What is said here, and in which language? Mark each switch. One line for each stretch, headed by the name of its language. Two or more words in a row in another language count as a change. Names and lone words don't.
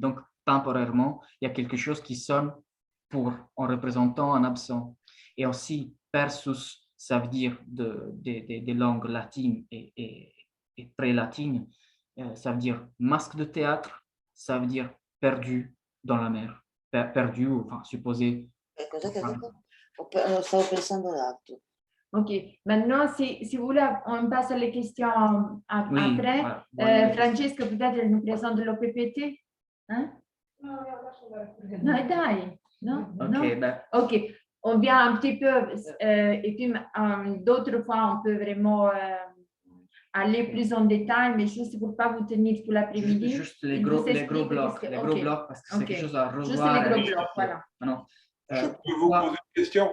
French: Donc, temporairement, il y a quelque chose qui sonne en représentant un absent. Et aussi, persus, ça veut dire des langues latines et pré-latines, ça veut dire masque de théâtre, ça veut dire perdu dans la mer, perdu ou enfin, supposé.
Italian: Cosa che ha detto? Stavo pensando ad altro.
French: Ok, maintenant, si vous voulez, on passe les questions après. Voilà. Francesca, peut-être elle nous présente l'OPPT. Hein?
Italian: No, dai. No? Ok, no?
French: ben. Ok, on vient un petit peu, et puis d'autres fois, on peut vraiment aller plus en détail, mais juste pour ne pas vous tenir tout l'après-midi. Juste les gros blocs, parce que c'est quelque chose à revoir. Juste les gros blocs, voilà. Je peux vous poser une question?